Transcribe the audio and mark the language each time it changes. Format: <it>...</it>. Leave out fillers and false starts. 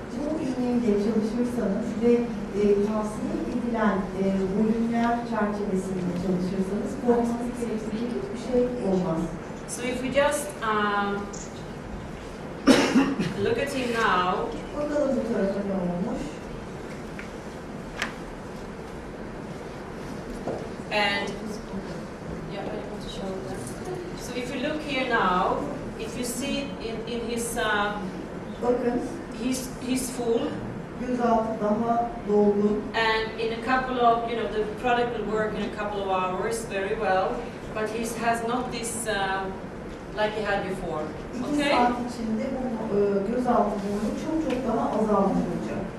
<tr>Bu iğneyle çalışırsanız ve tavsiye edilen volümler çerçevesinde çalışırsanız korkmanız gerektirecek hiçbir şey olmaz.</tr> <en>So if we just look at him now.</en> <tr>Bakalım bu tarafa ne olmuş.</tr> <en>And yeah, I want to show that. So if you look here now, if you see in his</en> <tr>Bakın,</tr> <en>he's full.</en> <tr>gözaltı daha dolgun.</tr> <en>And in a couple of, the product will work in a couple of hours very well, but he has not this like he had before. 2 Okay?</en> <tr>saat içinde bu gözaltı boyu çok daha azalmış olacak.</tr>